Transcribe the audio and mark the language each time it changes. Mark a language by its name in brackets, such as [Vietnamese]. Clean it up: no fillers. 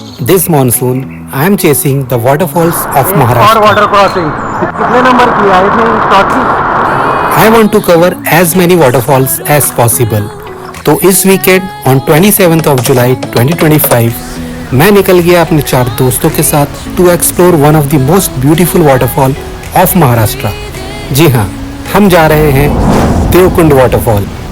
[English] This monsoon, I am chasing the waterfalls of [Hindi] एक और [English] Maharashtra. [Hindi] Water crossing कितने number की है इसमें चौथी। [English] I want to cover as many waterfalls as possible. [Hindi] तो इस weekend [English] on 27th of July 2025 [Hindi] मैं निकल गया अपने 4 दोस्तों के साथ [English] To explore one of the most beautiful waterfall of Maharashtra. [Hindi] जी हाँ, हम जा रहे हैं देवकुंड वाटरफॉल।